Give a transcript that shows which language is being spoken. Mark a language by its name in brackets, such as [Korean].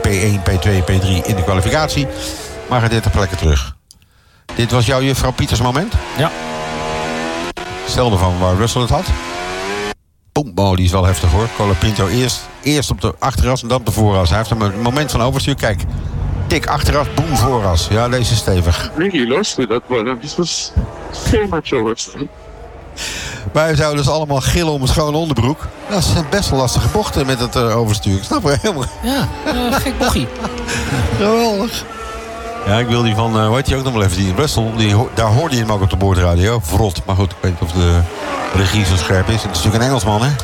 [Dutch] P1, P2, P3 in de kwalificatie. Maar gaat 30 plekken terug. Dit was jouw juffrouw Pieters moment? Ja. Hetzelfde van waar Russell het had. Boom, oh, die is wel heftig hoor. Colapinto eerst op de achteras en dan op de vooras. Hij heeft hem een moment van overstuur. Kijk, tik achteras, boom, vooras. Ja, deze is stevig. [English] Really lost with that one. This was so much overstuur. [Dutch] Wij zouden dus allemaal gillen om een schone onderbroek. Dat zijn best wel lastige bochten met het overstuur. Ik snap het helemaal. Ja, gek bochie. Geweldig. Ja, ik wil die van, hoe heet die ook nog wel even, die Russell, daar hoorde je hem ook op de boordradio. Vrot, maar goed, ik weet niet of de regie zo scherp is. Het is natuurlijk een Engelsman, hè.